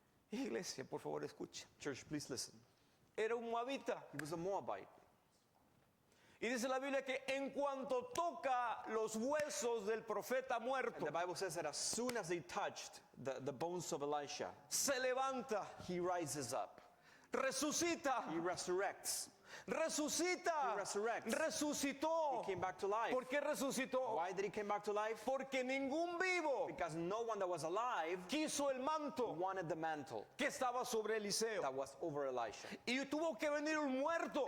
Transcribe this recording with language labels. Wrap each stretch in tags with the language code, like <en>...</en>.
<es>Iglesia, por favor, escuche.</es> <en>Church, please listen.</en> <es>Era un moabita.</es> <en>He was a Moabite.</en> <es>Y dice la Biblia que en cuanto toca los huesos del profeta</es> <en>And</en> <es>muerto,</es> <en>the Bible says that as soon as they touched the bones of Elisha,</en> <es>se levanta,</es> <en>he rises up.</en> <es>resucita,</es> <en>He resurrects.</en> <es>resucita,</es> <en>He resurrects.</en> <es>resucitó.</es> <en>He came back to life.</en> <es>¿Por qué resucitó?</es> <en>Why did he come back to life?</en> <es>Porque ningún vivo</es> <en>Because no one that was alive</en> <es>quiso el manto</es> <en>wanted the mantle</en> <es>que estaba sobre Eliseo.</es> <en>that was over Elisha.</en> <es>Y tuvo que venir un muerto</es>